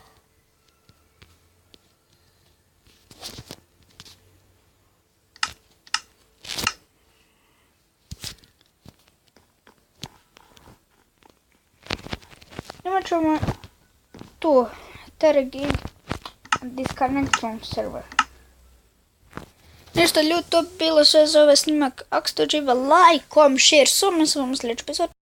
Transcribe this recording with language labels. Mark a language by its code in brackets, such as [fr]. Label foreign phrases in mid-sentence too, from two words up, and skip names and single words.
[hr] Imat ćemo tu Tergig [en] Disconnect from server. [hr] Ništa ljudi, to bi bilo sve za ovaj snimak. Ako ste uživali, [en] like, comment, share, [hr] s vama sljedeći epizod.